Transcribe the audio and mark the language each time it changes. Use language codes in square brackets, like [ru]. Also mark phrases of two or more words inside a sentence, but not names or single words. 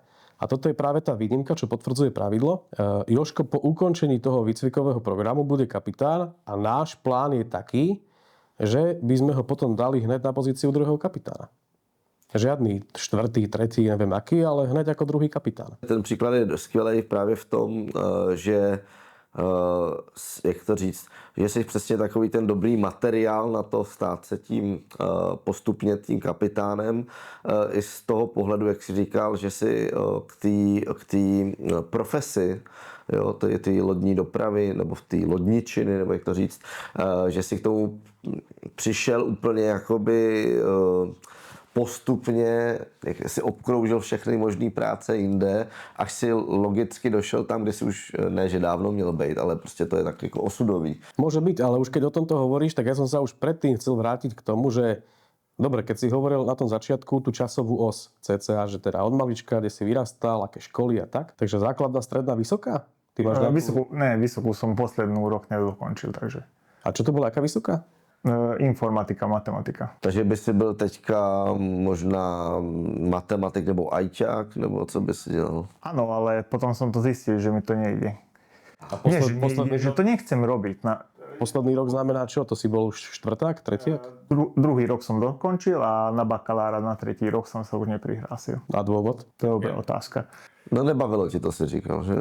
[sk] A toto je práve tá výnimka, čo potvrdzuje pravidlo. Jožko po ukončení toho výcvikového programu bude kapitán a náš plán je taký, že by sme ho potom dali hneď na pozíciu druhého kapitána. Žiadny 4., 3., neviem aký, ale hneď ako druhý kapitán. [cs] Ten příklad je skvělý právě v tom, že jak to říct, že jsi přesně takový ten dobrý materiál na to stát se tím postupně tím kapitánem. I z toho pohledu, jak jsi říkal, že si k té profesi, jo, ty lodní dopravy, nebo v té lodničiny, nebo jak to říct, že si k tomu přišel úplně jakoby postupně, jak si obkroužil všechny možné práce jinde, až si logicky došel tam, kde si už ne, že dávno měl být, ale prostě to je tak jako osudový. [sk] Môže byť, ale už keď o tomto hovoríš, tak ja som sa už predtým chcel vrátiť k tomu, že dobre, keď si hovoril na tom začiatku tú časovú os cca, že teda od malička, kde si vyrastal, aké školy a tak, takže základná, stredná, vysoká? Ty máš Vysokú som poslednú rok nedokončil, takže. A čo to bola, aká vysoká? Informatika, matematika. [cs] Takže by si byl teďka možná matematik nebo ajťák, nebo co by si dělal? [sk] Áno, ale potom som to zistil, že mi to nejde. A že to nechcem robiť. Posledný rok znamená čo? To si bol už štvrták, tretiak? Druhý rok som dokončil a na bakalára na 3. rok som sa už neprihlásil. A dôvod? To je dobrá otázka. [cs] No nebavilo ti to, si říkal, že?